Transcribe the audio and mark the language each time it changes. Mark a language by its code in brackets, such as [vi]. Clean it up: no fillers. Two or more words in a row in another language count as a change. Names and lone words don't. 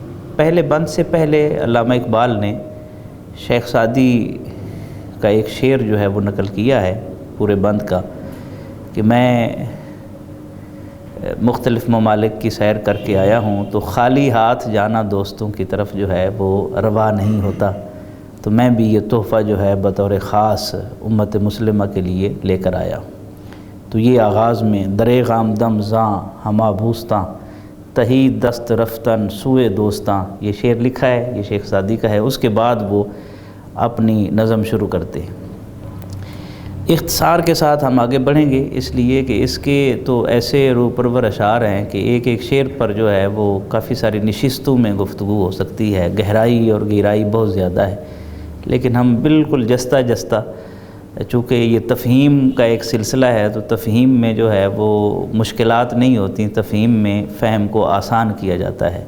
[ur] پہلے بند سے پہلے علامہ اقبال نے شیخ سعدی کا ایک شعر جو ہے وہ نقل کیا ہے پورے بند کا کہ میں مختلف ممالک کی سیر کر کے آیا ہوں تو خالی ہاتھ جانا دوستوں کی طرف جو ہے وہ روا نہیں ہوتا، تو میں بھی یہ تحفہ جو ہے بطور خاص امت مسلمہ کے لیے لے کر آیا ہوں۔ تو یہ آغاز میں [fa] دریغ آمدم زاں ہما بوستاں تہی دست رفتن سوئے دوستاں، [ur] یہ شعر لکھا ہے، یہ شیخ سعدی کا ہے۔ اس کے بعد وہ اپنی نظم شروع کرتے ہیں۔ اختصار کے ساتھ ہم آگے بڑھیں گے، اس لیے کہ اس کے تو ایسے روپرور اشعار ہیں کہ ایک ایک شعر پر جو ہے وہ کافی ساری نشستوں میں گفتگو ہو سکتی ہے، گہرائی اور گہرائی بہت زیادہ ہے، لیکن ہم بالکل جستہ جستہ، چونکہ یہ تفہیم کا ایک سلسلہ ہے تو تفہیم میں جو ہے وہ مشکلات نہیں ہوتی، تفہیم میں فہم کو آسان کیا جاتا ہے۔